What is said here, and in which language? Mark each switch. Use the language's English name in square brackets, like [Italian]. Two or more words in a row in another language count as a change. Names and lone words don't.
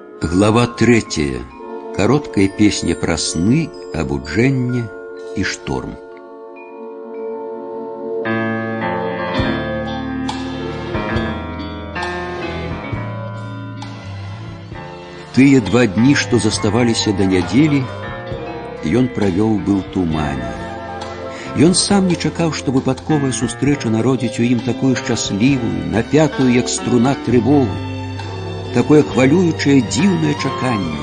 [Russian] Глава 3. Короткая песня про сны, обуджэнне и шторм. [Belarusian] Тыя 2 дні, што заставаліся да нядзелі, ён правёў быў тумане. Ён сам не чакаў, што выпадковая сустрэча народзіць у ім такую шчаслівую, напятую, як струна, трывогу, такое хвалюючае, дзіўнае чаканне.